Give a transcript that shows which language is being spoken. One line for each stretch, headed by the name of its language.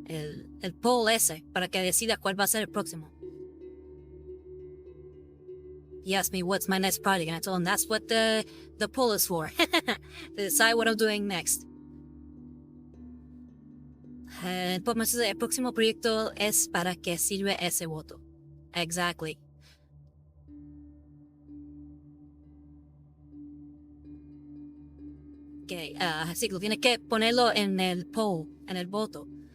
Spanish: El poll ese, para que decida cuál va a ser el próximo.
English: He asked me what's my next project, and I told him that's what the poll is for. To decide what I'm doing next.
Spanish: El próximo proyecto es para que sirve ese voto.
English: Exactly.
Spanish: Okay, así que tienes que ponerlo en el poll, en el voto.